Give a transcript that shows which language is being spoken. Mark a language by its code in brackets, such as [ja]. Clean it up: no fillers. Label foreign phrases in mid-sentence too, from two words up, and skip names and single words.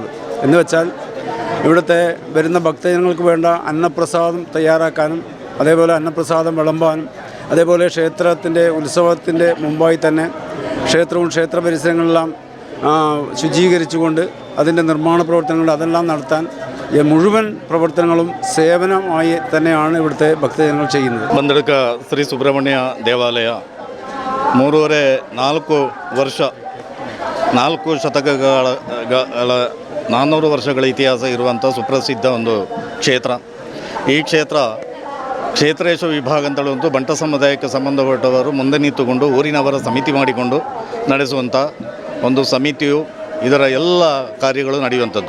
[ml] എന്ന് വെച്ചാൽ ഇവിടുത്തെ വരുന്ന ഭക്തജനങ്ങൾക്ക് വേണ്ട അന്നപ്രസാദം തയ്യാറാക്കാനും അതേപോലെ അന്നപ്രസാദം വിളമ്പാനും അതേപോലെ ക്ഷേത്രത്തിൻ്റെ ഉത്സവത്തിൻ്റെ മുമ്പായി തന്നെ ക്ഷേത്രവും ക്ഷേത്ര പരിസരങ്ങളെല്ലാം ശുചീകരിച്ചുകൊണ്ട് അതിൻ്റെ നിർമ്മാണ പ്രവർത്തനങ്ങൾ അതെല്ലാം നടത്താൻ മുഴുവൻ പ്രവർത്തനങ്ങളും സേവനമായി തന്നെയാണ് ഇവിടുത്തെ ഭക്തജനങ്ങൾ ചെയ്യുന്നത്. [kn] ബന്തെടുക്ക ശ്രീ ಸುಬ್ರಹ್ಮಣ್ಯ ದೇವಾಲಯ 4 ಶತಕಗಳ 400 ವರ್ಷಗಳ ಇತಿಹಾಸ ಇರುವಂಥ ಸುಪ್ರಸಿದ್ಧ ಒಂದು ಕ್ಷೇತ್ರ. ಈ ಕ್ಷೇತ್ರೇಶ್ವರ ವಿಭಾಗ ಅಂತೇಳುವಂಥ ಬಂಟ ಸಮುದಾಯಕ್ಕೆ ಸಂಬಂಧಪಟ್ಟವರು ಮುಂದೆ ನಿಂತುಕೊಂಡು ಊರಿನವರ ಸಮಿತಿ ಮಾಡಿಕೊಂಡು ನಡೆಸುವಂಥ ಒಂದು ಸಮಿತಿಯು ಇದರ ಎಲ್ಲ ಕಾರ್ಯಗಳು ನಡೆಯುವಂಥದ್ದು.